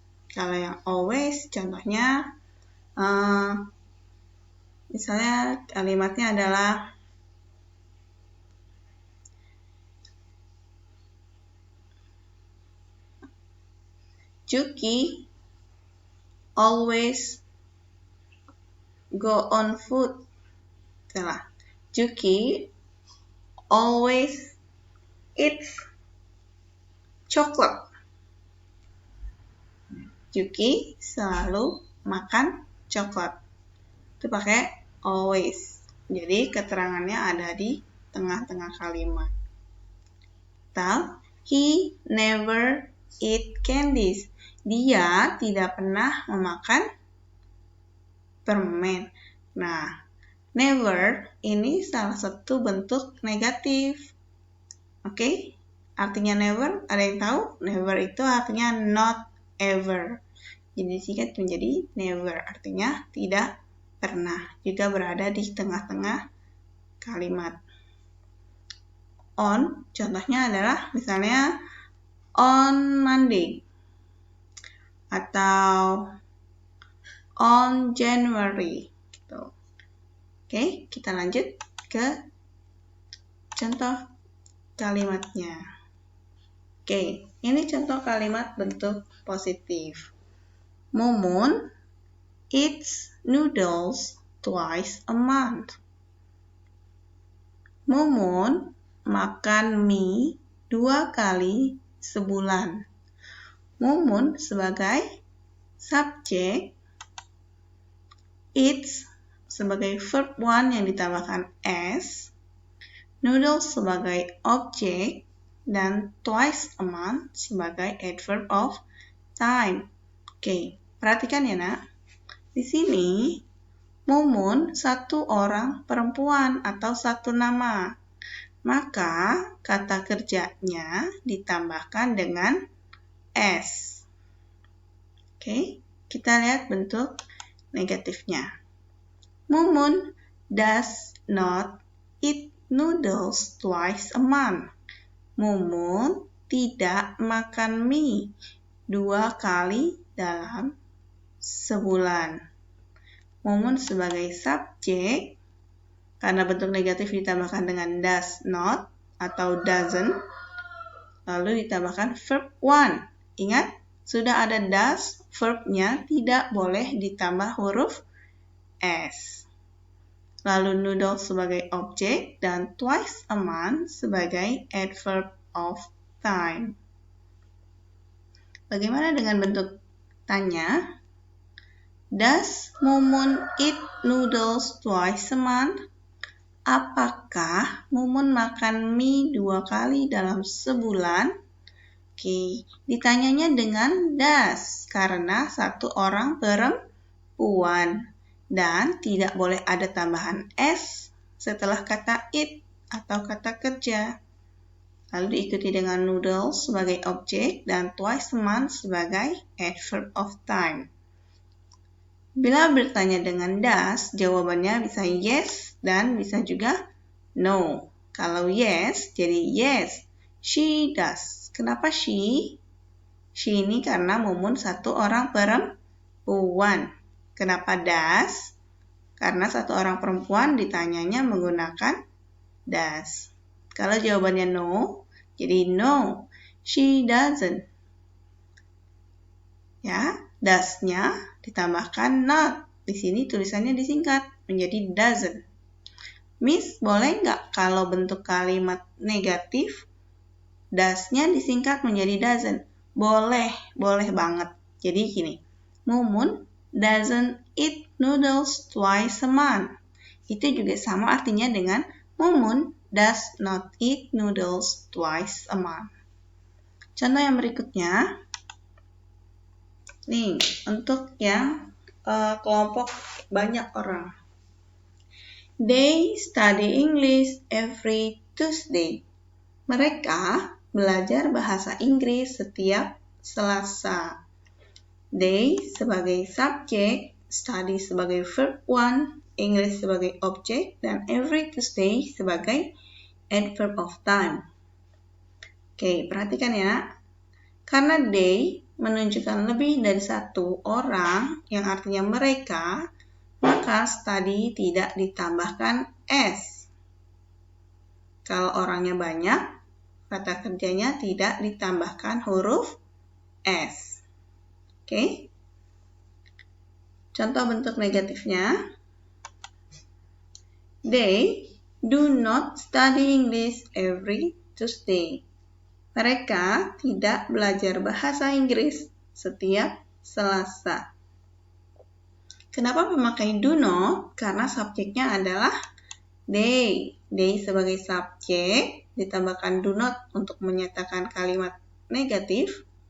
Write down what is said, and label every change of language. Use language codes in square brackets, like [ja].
[id] Kalau yang always, contohnya, misalnya kalimatnya adalah Juki [en] always go on food. [id] Salah. [en] Juki always eats chocolate. [id] Juki selalu makan coklat. Itu pakai always. Jadi keterangannya ada di tengah-tengah kalimat. Atau [en] he never eat candies. [id] Dia tidak pernah memakan permen. Nah, never ini salah satu bentuk negatif. Oke? Artinya never, ada yang tahu? Never itu artinya not ever. Jadi singkat menjadi never, artinya tidak pernah. Juga berada di tengah-tengah kalimat. On, contohnya adalah misalnya [en] on Monday. [id] Atau [en] on January [id] gitu. Oke, kita lanjut ke contoh kalimatnya. Oke, ini contoh kalimat bentuk positif. [en] Mumun eats noodles twice a month. [id] Mumun makan mie 2 kali sebulan. Mumun sebagai subjek, eats sebagai verb 1 yang ditambahkan s, noodles sebagai objek, dan [en] twice a month [id] sebagai adverb of time. Oke, perhatikan ya nak. Di sini, Mumun satu orang perempuan atau satu nama. Maka kata kerjanya ditambahkan dengan S. Oke, kita lihat bentuk negatifnya. [en] Mumun does not eat noodles twice a month. [id] Mumun tidak makan mie 2 kali dalam sebulan. Mumun sebagai subjek, karena bentuk negatif ditambahkan dengan [en] does not [id] atau doesn't, lalu ditambahkan verb 1. Ingat, sudah ada does, verbnya tidak boleh ditambah huruf S. Lalu noodles sebagai objek dan [en] twice a month [id] sebagai adverb of time. Bagaimana dengan bentuk tanya? [en] Does Mumun eat noodles twice a month? [id] Apakah Mumun makan mie 2 kali dalam sebulan? Oke, ditanyanya dengan does karena satu orang perempuan dan tidak boleh ada tambahan s setelah kata eat atau kata kerja. Lalu diikuti dengan noodles sebagai objek dan [en] twice a month [id] sebagai adverb of time. Bila bertanya dengan does, jawabannya bisa yes dan bisa juga no. Kalau [en] yes, [id] jadi [en] yes, she does. [id] Kenapa she? She ini karena Mumun satu orang perempuan. Kenapa does? Karena satu orang perempuan ditanyanya menggunakan does. Kalau jawabannya [en] no, [id] jadi [en] no, she doesn't. [id] Ya, does-nya ditambahkan not. Di sini tulisannya disingkat menjadi doesn't. Miss, boleh nggak kalau bentuk kalimat negatif, does-nya disingkat menjadi doesn't? Boleh, boleh banget. Jadi gini, [en] Mumun doesn't eat noodles twice a month. [id] Itu juga sama artinya dengan Mumun [en] does not eat noodles twice a month. [id] Contoh yang berikutnya, Nih, untuk yang kelompok banyak orang. [en] They study English every Tuesday. [id] Mereka belajar bahasa Inggris setiap Selasa. They sebagai subjek, study sebagai verb 1, English sebagai objek, dan [en] every Tuesday [id] sebagai adverb of time. Oke, perhatikan ya. Karena they menunjukkan lebih dari satu orang, yang artinya mereka, maka study tidak ditambahkan s. Kalau orangnya banyak, kata kerjanya tidak ditambahkan huruf s. Oke? Contoh bentuk negatifnya. [en] They do not study English every Tuesday. [id] Mereka tidak belajar bahasa Inggris setiap Selasa. Kenapa memakai do not? Karena subjeknya adalah they. They sebagai subjek, ditambahkan [en] do not [id] untuk menyatakan kalimat negatif.